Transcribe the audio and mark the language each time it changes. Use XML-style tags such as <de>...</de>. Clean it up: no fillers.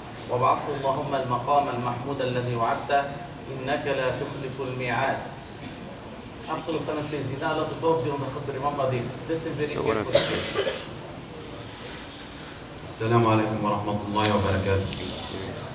<ar>وابعثه اللهم المقام المحمود الذي وعدته إنك لا تخلف الميعاد.</ar> <en>After the Sunnah please, you're not allowed to talk during the khutbah. Remember this. Listen very carefully.</en> <ar>السلام عليكم ورحمة الله وبركاته.</ar>